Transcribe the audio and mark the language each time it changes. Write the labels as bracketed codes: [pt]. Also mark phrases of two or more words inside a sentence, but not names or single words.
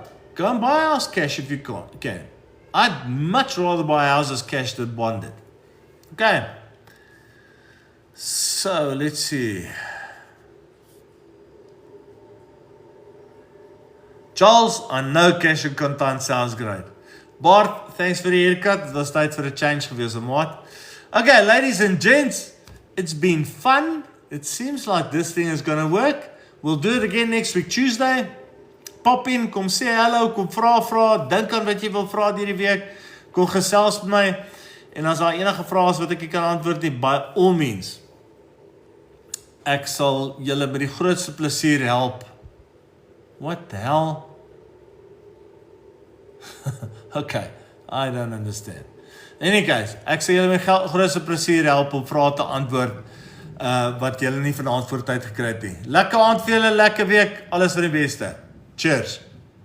[en] Go and buy a house cash if you can. I'd much rather buy houses cash than bonded. Okay. So, let's see. Charles, I know cash and contant sounds great. Bart, thanks for the haircut. It was [af] tyd vir 'n change gewees, maat. [en] Okay, ladies and gents, it's been fun. It seems like this thing is going to work. We'll do it again next week, Tuesday. Pop in, [af] kom sê hallo, kom vra, dink aan wat jy wil vra hierdie week. Kom gesels met my. En as daar enige vrae is wat ek kan antwoord nie, [en] by all means. [af] Ek sal julle met die grootste plesier help. [en] What the hell? Okay, I don't understand. In any case, [af] ek sal julle met grootste plesier help om vrae te antwoord wat julle nie van antwoord uit gekry het nie. Lekker aand vir julle, lekker week, alles van die beste. Cheers.